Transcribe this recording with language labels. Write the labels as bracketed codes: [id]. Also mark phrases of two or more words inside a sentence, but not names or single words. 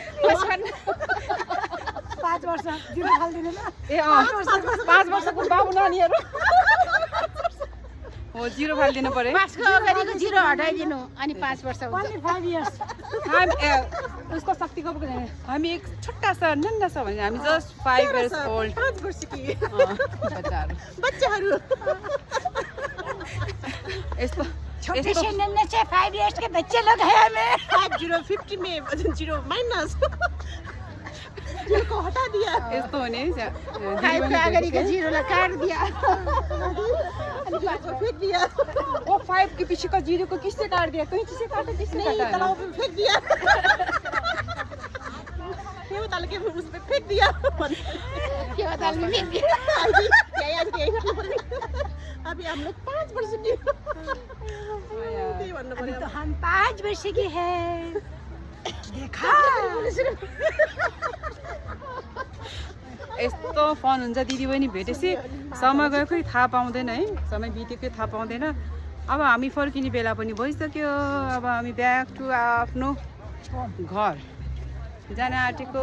[ne] 5 वर्ष जिरो फाल्दिनु ल। ए 5 वर्षको बाबु नानीहरू हो, जिरो फालिदिनु पर्यो। पासको अगाडिको जिरो हटाइदिनु अनि 5 वर्ष हुन्छ। [en] 5 years. [ne] उसको शक्तिको हामी [hi] एक छोटा सा नन्ना [ne] छ भने हामी जस्ट [en] 5 years old. [ne] 5 वर्षकी बच्चाहरू बच्चाहरू यस्तो [hi] छोटे से नन्हे से [en] 5 years [hi] के बच्चे लोग हैं हमें। 50 में 0 [en] minus zero [hi] हटा दिया। [ne] यस्तो हो नि। 5 को अगाडिको जिरोलाई [hi] काट दिया अनि 5 को फेंक दिया। वो 5 के पीछे का जीरो को किससे काट दिया? कहीं किससे काटा, किसने काटा? तालाब में फेंक दिया। ये ताल के उस पे फेंक दिया। के बताल में फेंक दिया। अभी हम लोग 5 वर्ष के अभी तो हम 5 वर्ष के हैं। देखा [ne] यस्तो फन हुन्छ दिदी बहिनी भेटेपछि। समय गएकै थाहा पाउँदैन है, समय बितेकै थाहा पाउँदैन। अब हामी फर्किने बेला पनि भइसक्यो। अब हामी [en] back to [ne] आफ्नो घर जान आँटेको।